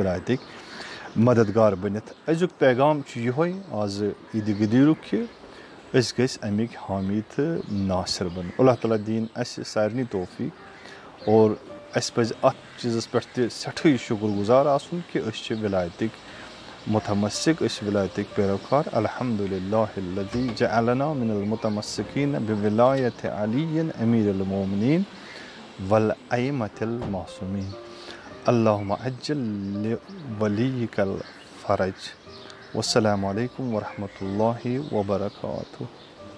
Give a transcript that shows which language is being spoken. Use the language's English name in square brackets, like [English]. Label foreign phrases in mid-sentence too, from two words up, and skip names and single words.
[Kashmiri] ولایتٕکۍ مددگار بٔنِتھ أزیُک پیغام چھُ یِہوے آز عیٖدِ غدیٖرُک کہِ أسۍ گٔژھۍ امیِکۍ حامی تہٕ ناصر بنٕنۍ اللہ تعالیٰ دِیِن اَسہِ سارنٕے توفیٖق اور اَسہِ پَزِ اَتھ چیٖزَس پٮ۪ٹھ تہِ سٮ۪ٹھٕے شُکُر گُزار آسُن کہِ أسۍ چھِ ولایتٕکۍ مُتمسِک أسۍ چھِ ولایتٕکۍ پیروکار [Arabic] الحمدُاللہ الذی جعلنا من المتمسکیٖن بولایتِ علی امیٖر المومنیٖن والائمة المعصوٗمیٖن اللہُمَ عجل لولیک الفرج والسلام علیکم ورحمتہ اللہ وبرکاتہ.